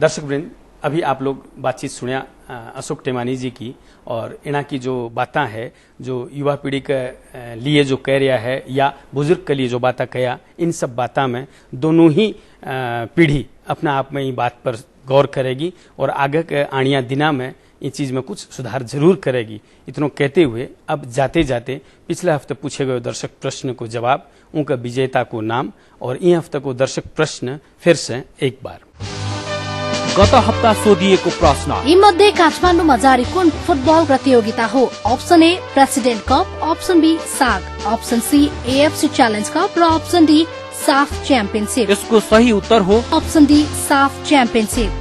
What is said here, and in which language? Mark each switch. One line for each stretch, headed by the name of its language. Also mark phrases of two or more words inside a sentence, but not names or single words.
Hindi: दर्शक वृंद, अभी आप लोग बातचीत सुनिया अशोक टेमानी जी की, और इना की जो बातें है जो युवा पीढ़ी के लिए जो कह रहा है या बुजुर्ग के लिए जो बातें कहा, इन सब बातों में दोनों ही पीढ़ी अपने आप में ही बात पर गौर करेगी और आगे के आनिया दिना में इस चीज में कुछ सुधार जरूर करेगी। इतना कहते हुए अब जाते जाते पिछले हफ्ते पूछे गए दर्शक प्रश्न को जवाब, उनका विजेता को नाम और इन हफ्ते को दर्शक प्रश्न फिर से एक बार।
Nepali: गत हप्ता सोधिएको प्रश्न यी मध्ये काठमाडौँमा जारी कुन फुटबल प्रतियोगिता हो?
English: option A
Nepali: प्रेसिडेन्ट कप,
English: option B
Nepali: साग,
English: option C
Nepali: एएफसी च्यालेन्ज कप र
English: option D
Nepali: साफ च्याम्पियनशिप। यसको सही उत्तर हो
English: option D
Nepali: साफ च्याम्पियनशिप।